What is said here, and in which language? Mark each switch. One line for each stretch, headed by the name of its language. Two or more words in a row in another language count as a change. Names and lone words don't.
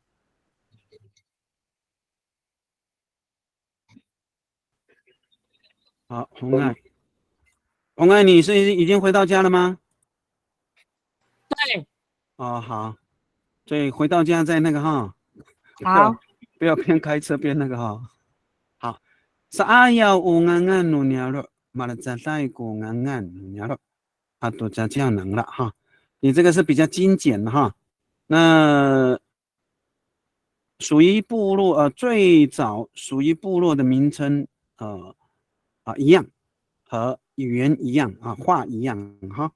Chinese: 好，红爱，红爱，你是已经回到家了吗？对，哦，好，所以回到家再那个哈，好，不要边开车边那个哈。好， saya ungangan nunyalo malazai ungangan nunyalo 啊，都加这样能了哈。你这个是比较精简的哈。那属于部落最早属于部落的名称一样，和语言一样啊，话一样哈。